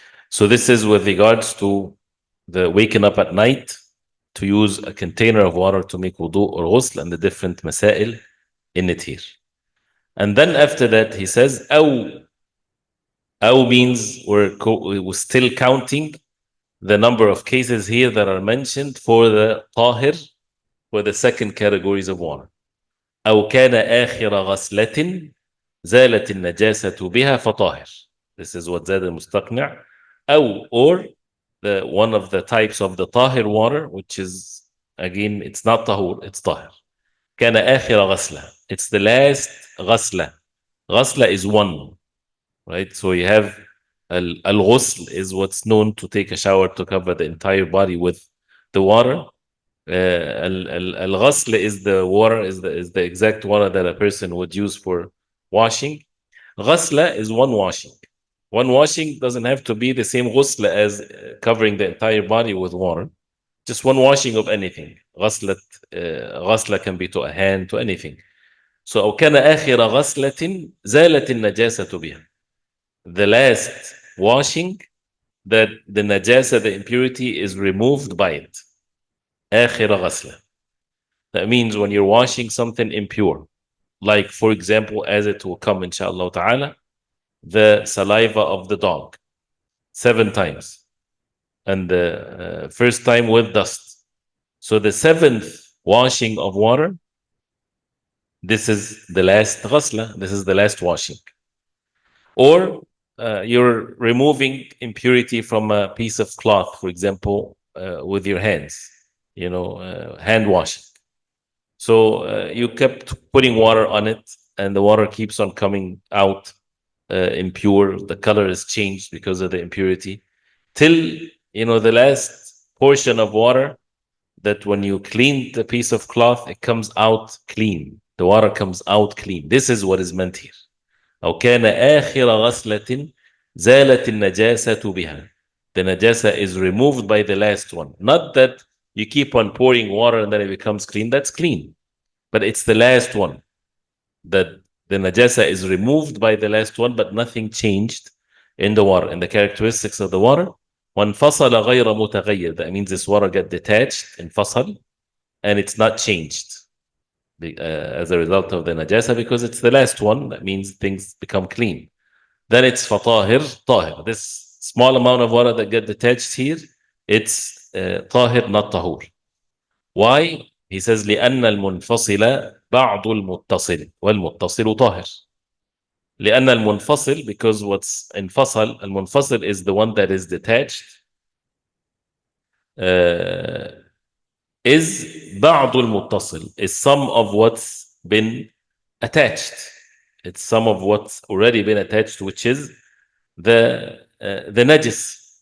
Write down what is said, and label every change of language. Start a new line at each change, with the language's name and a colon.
English: So this is with regards to the waking up at night to use a container of water to make wudu or ghusl, and the different masail in it here. And then after that, he says, أو means we're still counting the number of cases here that are mentioned for the tahir, for the second categories of water.
Arabic: أو كان آخر غسلة زالت النجاسة بها فطاهر.
English: This is what زاد al-Mustaqni. أو, or one of the types of the tahir water, which is, again, it's not tahur, it's tahir.
Arabic: كان آخر غسلة.
English: It's the last غسلة. غسلة is one, right? So you have al-ghusl is what's known to take a shower to cover the entire body with the water. Al-ghusl is the water, is the exact water that a person would use for washing. Ghasla is one washing. One washing doesn't have to be the same ghusl as covering the entire body with water. Just one washing of anything. Ghasla can be to a hand, to anything. So
Arabic: أو كان آخر غسلة زالت النجاسة بها.
English: The last washing, that the najasa, the impurity, is removed by it.
Arabic: آخر غسلة.
English: That means when you're washing something impure, like, for example, as it will come, inshallah ta'ala, the saliva of the dog 7 times, and the first time with dust. So the 7th washing of water, this is the last ghasla, this is the last washing. Or you're removing impurity from a piece of cloth, for example, with your hands, hand washing. So you kept putting water on it, and the water keeps on coming out impure. The color is changed because of the impurity, till the last portion of water, that when you clean the piece of cloth, it comes out clean. The water comes out clean. This is what is meant here.
Arabic: أو كان آخر غسلة زالت النجاسة بها.
English: The najasa is removed by the last one. Not that you keep on pouring water and then it becomes clean. That's clean. But it's the last one, that the najasa is removed by the last one, but nothing changed in the water, in the characteristics of the water.
Arabic: وانفصل غير متغير.
English: That means this water get detached,
Arabic: انفصل,
English: and it's not changed as a result of the najasa, because it's the last one. That means things become clean. Then it's fatahir, tahir. This small amount of water that get detached here, it's tahir, not tahur. Why? He says
Arabic: لأن المنفصل بعض المتصل والمتصل طاهر. لأن المنفصل,
English: because what's
Arabic: انفصل, المنفصل
English: is the one that is detached, is
Arabic: بعض المتصل,
English: is some of what's been attached. It's some of what's already been attached, which is the najis.